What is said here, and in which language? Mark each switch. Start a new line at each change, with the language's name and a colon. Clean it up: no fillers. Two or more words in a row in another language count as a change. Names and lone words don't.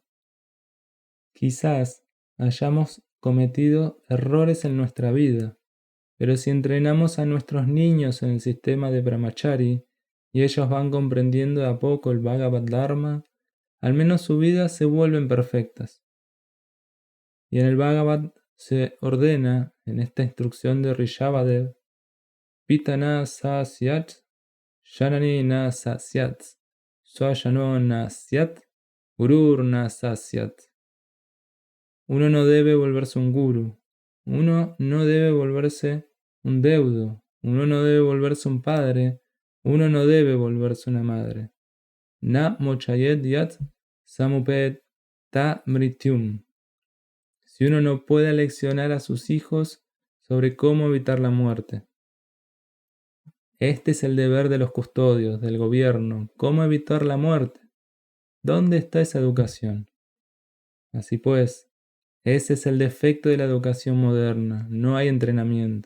Spanish: Quizás hayamos cometido errores en nuestra vida, pero si entrenamos a nuestros niños en el sistema de Brahmachari y ellos van comprendiendo de a poco el Bhagavad Dharma, al menos su vida se vuelven perfectas. Y en el Bhagavad se ordena, en esta instrucción de Rishabhadev:
Sanskrit: Pitana sasyat, Janani na sasyat, Swayano na syat, Gurur na sasyat.
Spanish: Uno no debe volverse un guru, uno no debe volverse un deudo, uno no debe volverse un padre, uno no debe volverse una madre.
Sanskrit: Na mochayet yat samupet ta mrityum.
Spanish: Si uno no puede aleccionar a sus hijos sobre cómo evitar la muerte. Este es el deber de los custodios, del gobierno, cómo evitar la muerte. ¿Dónde está esa educación? Así pues, ese es el defecto de la educación moderna, no hay entrenamiento.